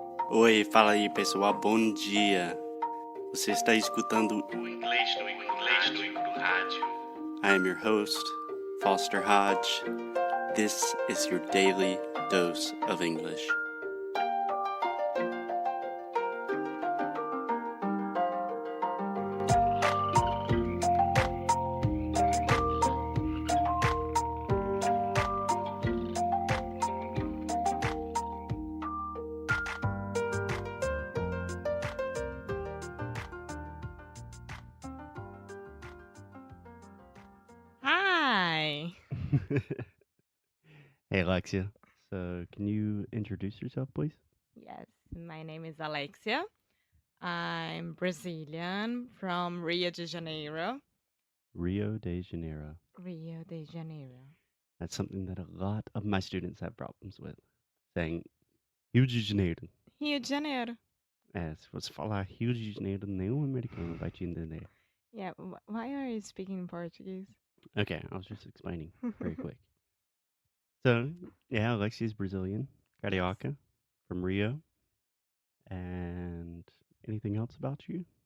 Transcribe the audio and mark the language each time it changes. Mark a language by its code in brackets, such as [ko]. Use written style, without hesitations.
[pt] Oi, fala aí pessoal, bom dia. Você está escutando O Inglês no Rádio. [en] I am your host, Foster Hodge. This is your daily dose of English. Hi. Hey Alexia, so can you introduce yourself please? Yes, my name is Alexia. I'm Brazilian from Rio de Janeiro. Rio de Janeiro. Rio de Janeiro. That's something that a lot of my students have problems with, saying Rio de Janeiro. Rio de Janeiro. [pt] Se você falar Rio de Janeiro, nenhum americano vai te entender. [en] Yeah, why are you speaking Portuguese? Okay, I was just explaining very quick. So, yeah, Alexia's Brazilian, carioca, from Rio. And anything else about you?